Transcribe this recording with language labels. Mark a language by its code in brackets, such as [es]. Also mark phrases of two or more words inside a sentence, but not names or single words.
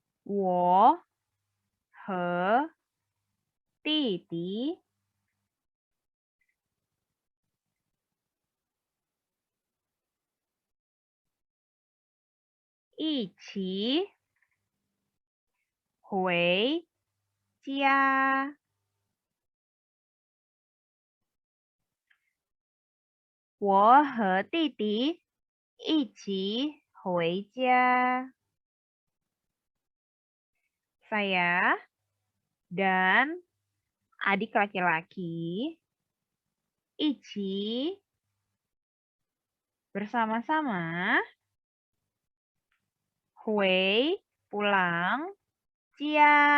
[zh] 我和弟弟一起回家。我和弟弟一起回家. [id] Saya dan adik laki-laki ichi bersama-sama hui pulang jia rumah.